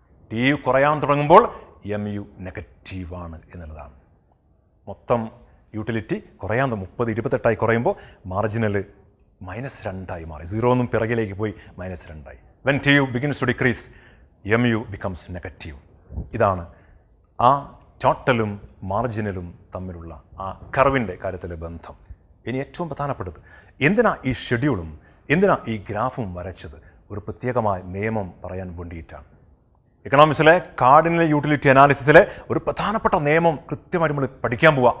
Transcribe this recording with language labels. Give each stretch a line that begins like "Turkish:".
Malayalam: TU കുറയാൻ തുടങ്ങുമ്പോൾ MU negative ആണ് എന്നുള്ളതാണ്. മൊത്തം യൂട്ടിലിറ്റി കുറയാൻ 30 28 കുറയുമ്പോൾ മാർജിനൽ -2 മാറി. 0 ഒന്നും പിറകിലേക്ക് പോയി -2.
English: When TU begins to decrease, MU becomes negative.
Malayalam: ഇതാണ് ആ ടോട്ടലും മാർജിനലും തമ്മിലുള്ള ആ കർവിൻ്റെ കാര്യത്തിലെ ബന്ധം. ഇനി ഏറ്റവും പ്രധാനപ്പെട്ടത്, എന്തിനാ ഈ ഷെഡ്യൂളും എന്തിനാ ഈ ഗ്രാഫും വരച്ചത്? ഒരു പ്രത്യേകമായ നിയമം പറയാൻ വേണ്ടിയിട്ടാണ്. എക്കണോമിക്സിലെ കാർഡിനൽ യൂട്ടിലിറ്റി അനാലിസിസിലെ ഒരു പ്രധാനപ്പെട്ട നിയമം കൃത്യമായിട്ട് നമ്മൾ പഠിക്കാൻ പോവുക.